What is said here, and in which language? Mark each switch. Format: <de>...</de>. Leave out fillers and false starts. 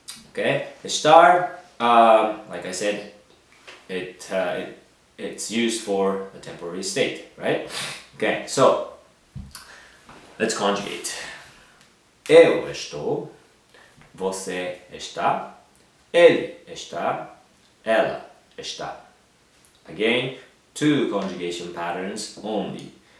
<en>Okay, Estar, like I said, it's used for a temporary state, right? Okay, so let's conjugate.</en> <pt>Eu estou, você está, ele está, ela está.</pt> <en>Again, two conjugation patterns only.</en>